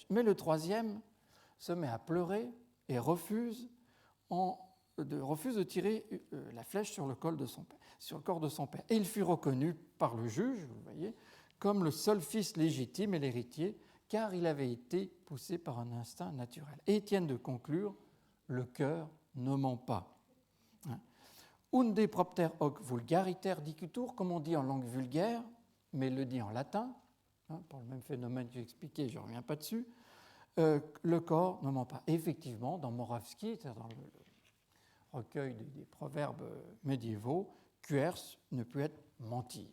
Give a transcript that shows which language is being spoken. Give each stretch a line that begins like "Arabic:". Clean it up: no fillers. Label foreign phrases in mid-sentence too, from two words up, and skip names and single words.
French: Mais le 3e se met à pleurer et refuse de tirer la flèche sur le corps de son père. Et il fut reconnu par le juge, vous voyez, comme le seul fils légitime et l'héritier, car il avait été poussé par un instinct naturel. Et Étienne de conclure, le cœur ne ment pas.
Latin: Unde propter hoc vulgariter dicutur,
French: comme on dit en langue vulgaire, mais il le dit en latin, pour le même phénomène que j'ai expliqué, je ne reviens pas dessus, le corps ne ment pas. Et effectivement, dans Moravski, c'est-à-dire dans le recueil des proverbes médiévaux, quers ne peut être mentir.